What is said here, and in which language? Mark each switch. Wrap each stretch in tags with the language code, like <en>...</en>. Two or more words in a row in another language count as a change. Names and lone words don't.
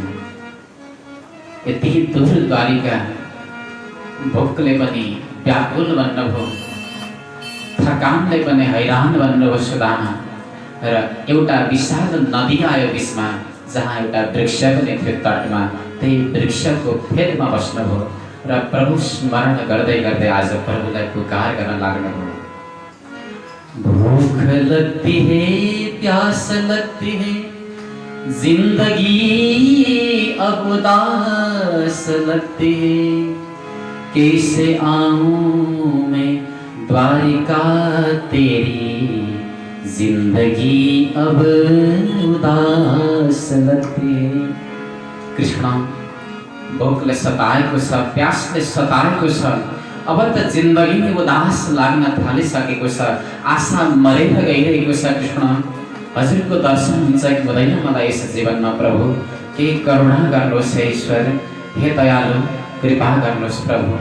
<ne>यति दूर द्वारिका, भोकले पनि व्याकुल बन्नुभयो, थकानले पनि हैरान बन्नुभयो सुदामा। र एउटा विशाल नदी आयो बिचमा, जहाँ एउटा वृक्ष पनि थियो तटमा, त्यही वृक्षको फेदमा बस्नुभयो र प्रभु स्मरण गर्दै गर्दै आज प्रभुलाई पुकार गर्न लाग्नुभयो।</ne> <hi>भूख लगती है, प्यास लगती है, जिंदगी अब उदास लगती है, कैसे आऊं मैं द्वारिका तेरी, जिंदगी अब उदास लगती है।</hi> <ne>कृष्ण भोकले सताएको छ, प्यासले सताएको छ, अब त जिन्दगी नै उदास लाग्न थालिसकेको छ, आशा मरेर गइरहेको छ। कृष्ण हजुरको दर्शन हुन्छ कि हुँदैन मलाई यस जीवनमा प्रभु, केही करुणा गर्नुहोस् हे ईश्वर, हे दयालु कृपा गर्नुहोस् प्रभु।</ne>